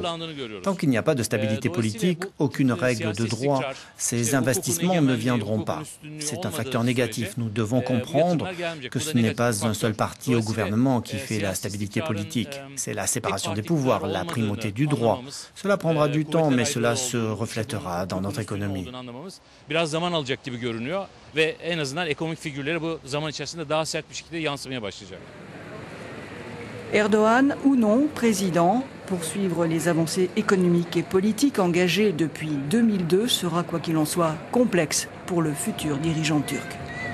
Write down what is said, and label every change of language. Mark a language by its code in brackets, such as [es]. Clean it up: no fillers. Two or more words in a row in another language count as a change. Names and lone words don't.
[fr] Tant qu'il n'y a pas de stabilité politique, aucune règle de droit, ces investissements ne viendront pas. C'est un facteur négatif. Nous devons comprendre que ce n'est pas un seul parti au gouvernement qui fait la stabilité politique. C'est la séparation des pouvoirs, la primauté du droit. Cela prendra du temps, mais cela se reflètera dans notre économie. [tr] Ve en azından ekonomik figürleri bu zaman içerisinde daha sert bir şekilde yansımaya başlayacak. [fr] Erdogan ou non président, poursuivre les avancées économiques et politiques engagées depuis 2002 sera quoi qu'il en soit complexe pour le futur dirigeant turc.